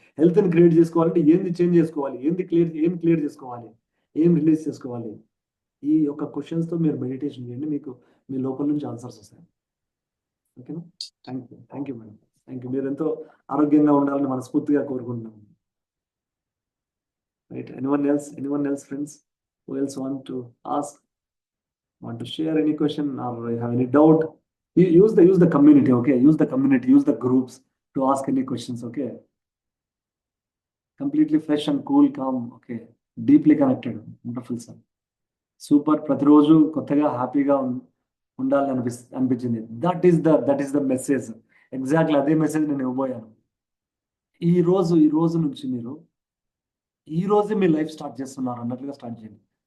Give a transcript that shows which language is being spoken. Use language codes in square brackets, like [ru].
[te] హెల్త్ని క్రియేట్ చేసుకోవాలంటే ఏంది చేంజ్ చేసుకోవాలి? ఏం క్లియర్ చేసుకోవాలి? ఏం రిలీజ్ చేసుకోవాలి? ఈ యొక్క క్వశ్చన్స్తో మీరు మెడిటేషన్ చేయండి, మీకు మీ లోపల నుంచి ఆన్సర్స్ వస్తాయి. ఓకేనా? [en] Thank you madam. Thank you. [te] మీరు ఎంతో ఆరోగ్యంగా ఉండాలని మనస్ఫూర్తిగా కోరుకుంటున్నాను. [en] Right, anyone else friends? Who else want to ask, want to share any question, or have any doubt? Use the community, okay? Use the community, use the groups to ask any questions, okay? Completely fresh and cool, calm, okay? Deeply connected. Wonderful, sir. Super. [te] ప్రతిరోజు కొత్తగా హ్యాపీగా ఉండాలి అనిపించింది. [en] That is the message. Exactly [te] అదే message నేను ఇవ్వబోయాను. ఈ రోజు నుంచి మీరు ఈ రోజే మీ లైఫ్ స్టార్ట్ చేస్తున్నారు అన్నట్లుగా స్టార్ట్ చేయండి.